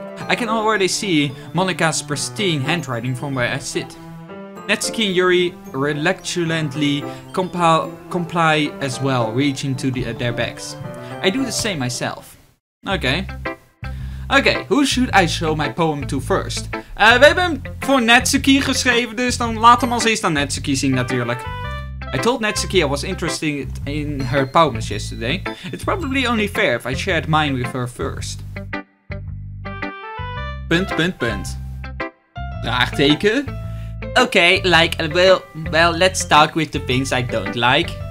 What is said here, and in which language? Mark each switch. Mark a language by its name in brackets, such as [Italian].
[English] I can already see Monica's pristine handwriting from where I sit. Natsuki and Yuri reluctantly comply as well, reaching to their bags. I do the same myself. [Dutch] Oké, [English] who should I show my poem to first? [Dutch] We hebben hem voor Natsuki geschreven, dus dan laat hem als eerst aan Natsuki zien natuurlijk. [English] I told Natsuki I was interested in her poems yesterday. It's probably only fair if I shared mine with her first. ... [Dutch] Vraagteken? [English] Okay, like, well, let's start with the things I don't like.